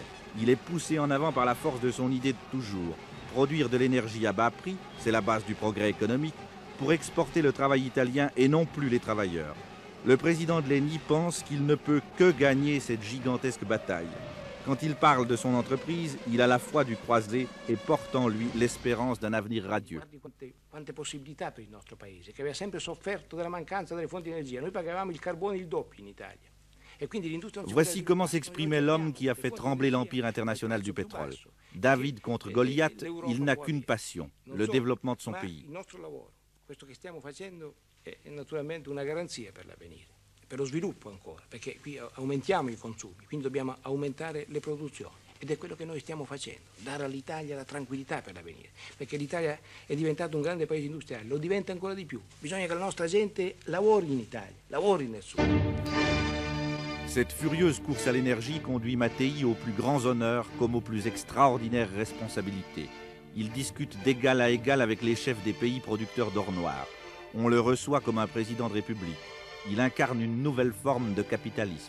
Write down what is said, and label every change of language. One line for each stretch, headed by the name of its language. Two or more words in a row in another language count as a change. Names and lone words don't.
French: Il est poussé en avant par la force de son idée de toujours. Produire de l'énergie à bas prix, c'est la base du progrès économique, pour exporter le travail italien et non plus les travailleurs. Le président de l'ENI pense qu'il ne peut que gagner cette gigantesque bataille. Quand il parle de son entreprise, il a la foi du croisé et porte en lui l'espérance d'un avenir radieux.
Italian: Quante possibilità per il nostro paese, che aveva sempre sofferto della mancanza delle fonti di energia. Noi pagavamo il carbone il doppio in Italia. Voici comment s'exprimait l'homme qui a fait trembler l'empire international du pétrole. David contre Goliath, il n'a qu'une passion, le développement de son pays. Questo che stiamo facendo è naturalmente una garanzia per l'avvenire, per lo sviluppo ancora, perché qui aumentiamo i consumi, quindi dobbiamo aumentare le produzioni. Ed è quello che noi stiamo facendo, dare all'Italia la tranquillità per l'avvenire, perché l'Italia è diventato un grande paese industriale, lo diventa ancora di più. Bisogna che la nostra gente lavori in Italia, lavori nel sud.
French: Cette furieuse course à l'énergie conduit Mattei aux plus grands honneurs comme aux plus extraordinaires responsabilités. Il discute d'égal à égal avec les chefs des pays producteurs d'or noir. On le reçoit comme un président de République. Il incarne une nouvelle forme de capitalisme.